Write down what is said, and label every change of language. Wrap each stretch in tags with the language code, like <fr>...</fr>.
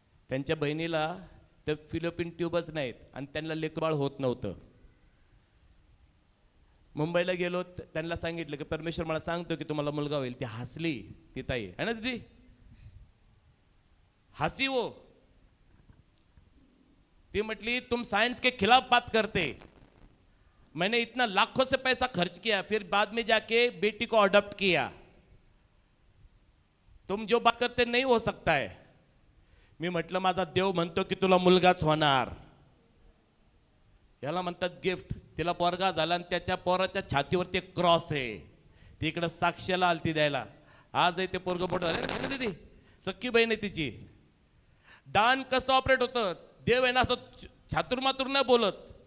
<mr>त्यांच्या बहिणीला तर फिलिपिन ट्यूबच नाहीत आणि त्यांना लेकरबाळ होत नव्हतं. मुंबईला गेलो, त्यांना सांगितलं की परमेश्वर मला सांगतो की तुम्हाला मुलगा होईल. ती हसली, ती ताई आहे ना दीदी,</mr> <hi>हसी वो.</hi> <mr>ती म्हटली</mr> <hi>तुम साइंस के खिलाफ बात करते, मैंने इतना लाखों से पैसा खर्च किया, फिर बाद में जाके बेटी को अडॉप्ट किया, तुम जो बात करते नहीं हो सकता है.</hi> <mr>मी म्हटलं माझा देव म्हणतो की तुला मुलगाच होणार. याला म्हणतात गिफ्ट. तिला पोरगा झाला आणि त्याच्या पोराच्या छातीवरती एक क्रॉस आहे. ती इकडं साक्षीला आलती द्यायला. आज आहे ते पोरग मोठं झालं ना दीदी, सख्खी बहीण आहे तिची. दान कसं ऑपरेट होतं, देव आहे ना असं छातुरमातुर नाही बोलत.</mr>